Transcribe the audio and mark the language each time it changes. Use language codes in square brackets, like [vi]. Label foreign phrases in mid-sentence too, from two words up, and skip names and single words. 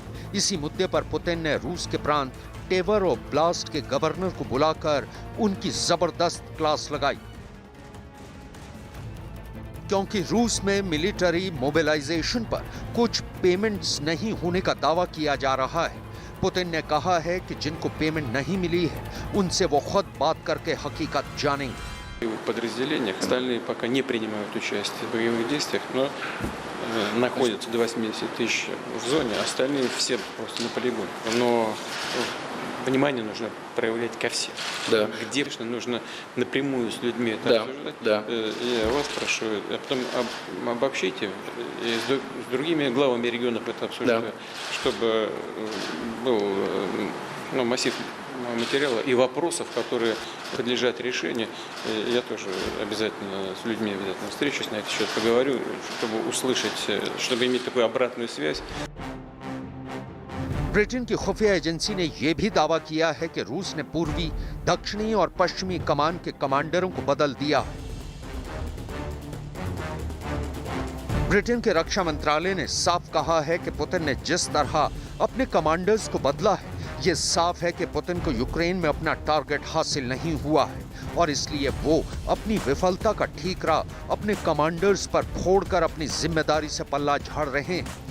[hi] इसी मुद्दे पर पुतिन ने रूस के प्रांत टेवर और ब्लास्ट के गवर्नर को बुलाकर उनकी जबरदस्त क्लास लगाई, क्योंकि रूस में [en] military mobilization [hi] पर कुछ पेमेंट्स नहीं होने का दावा किया जा रहा है। पुतिन ने कहा है कि जिनको पेमेंट नहीं मिली है उनसे वो खुद बात करके हकीकत जानेंगे। [ru] В подразделениях остальные пока не принимают участие в боевых действиях, но находятся до 80 тысяч в зоне, остальные все просто на полигоне. Но внимание нужно проявлять ко всем. Да. Где нужно напрямую с людьми это обсуждать. Да. Я вас прошу, а потом обобщите и с другими главами регионов это обсуждать, чтобы был массив материала и вопросов, которые подлежат решению. Я тоже обязательно с людьми обязательно встречусь, на этот счет поговорю, чтобы услышать, чтобы иметь такую обратную связь. [hi] ब्रिटेन की खुफिया एजेंसी ने यह भी दावा किया है कि रूस ने पूर्वी, दक्षिणी और पश्चिमी कमान के कमांडरों को बदल दिया है। ब्रिटेन के रक्षा मंत्रालय ने साफ कहा है कि पुतिन ने जिस तरह अपने कमांडर्स को बदला है, ये साफ है कि पुतिन को यूक्रेन में अपना टारगेट हासिल नहीं हुआ है और इसलिए वो अपनी विफलता का ठीकरा अपने कमांडर्स पर फोड़कर अपनी जिम्मेदारी से पल्ला झाड़ रहे हैं।